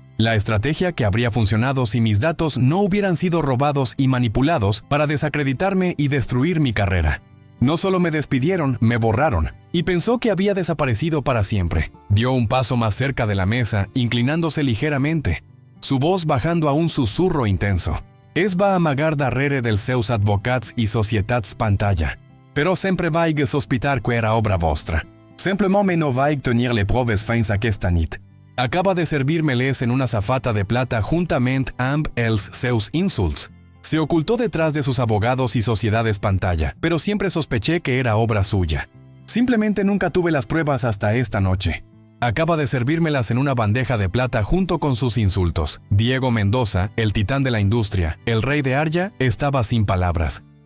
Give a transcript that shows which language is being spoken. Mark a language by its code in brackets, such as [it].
[es] La estrategia que habría funcionado si mis datos no hubieran sido robados y manipulados para desacreditarme y destruir mi carrera. No solo me despidieron, me borraron, y pensó que había desaparecido para siempre. Dio un paso más cerca de la mesa, inclinándose ligeramente, su voz bajando a un susurro intenso. [ca] Es va amagar darrere dels seus advocats i societats pantalla. Però sempre vaig sospitar que era obra vostra. Simplement no vaig tenir les proves fins aquesta nit. Acaba de servir-me-les en una safata de plata juntament amb els seus insults. [es] Se ocultó detrás de sus abogados y sociedades pantalla, pero siempre sospeché que era obra suya. Simplemente nunca tuve las pruebas hasta esta noche. Acaba de servírmelas en una bandeja de plata junto con sus insultos. Diego Mendoza, el titán de la industria, el rey de Arya, estaba sin palabras.